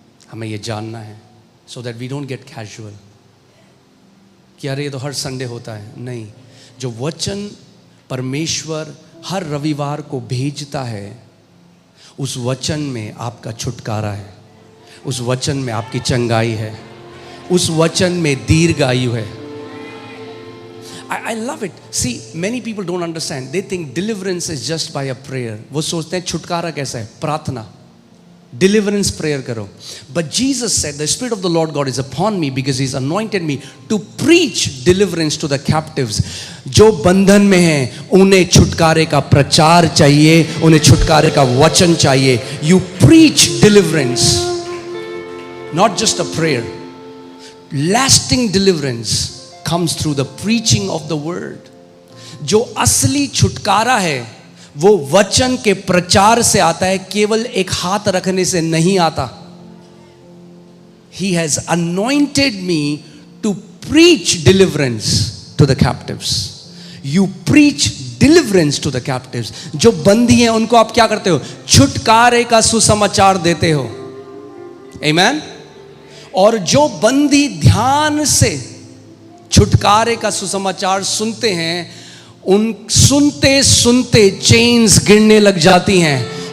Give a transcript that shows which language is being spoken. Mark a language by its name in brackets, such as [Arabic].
[Hindi] हमें ये जानना है [English] so that we don't get casual [Hindi] कि अरे ये तो हर संडे होता है। नहीं, जो वचन परमेश्वर हर रविवार को भेजता है, उस वचन में आपका छुटकारा है, उस वचन में आपकी चंगाई है, उस वचन में दीर्घ आयु है। [English] I love it. See, many people don't understand. They think deliverance is just by a prayer. [Hindi] वो सोचते हैं छुटकारा कैसा है? प्रार्थना, [English] deliverance prayer [Hindi] करो। [English] But Jesus said, the Spirit of the Lord God is upon me because He's anointed me to preach deliverance to the captives. [Hindi] जो बंधन में हैं उन्हें छुटकारे का प्रचार चाहिए, उन्हें छुटकारे का वचन चाहिए। [English] You preach deliverance, not just a prayer. Lasting deliverance comes through the preaching of the word. [Hindi] जो असली छुटकारा है वो वचन के प्रचार से आता है, केवल एक हाथ रखने से नहीं आता। [English] He has anointed me to preach deliverance to the captives. You preach deliverance to the captives. [Hindi] जो बंदी हैं उनको आप क्या करते हो? छुटकारे का सुसमाचार देते हो। Amen? और जो बंदी ध्यान से छुटकारे का सुसमाचार सुनते हैं, उन सुनते सुनते चेन्स गिरने लग जाती हैं।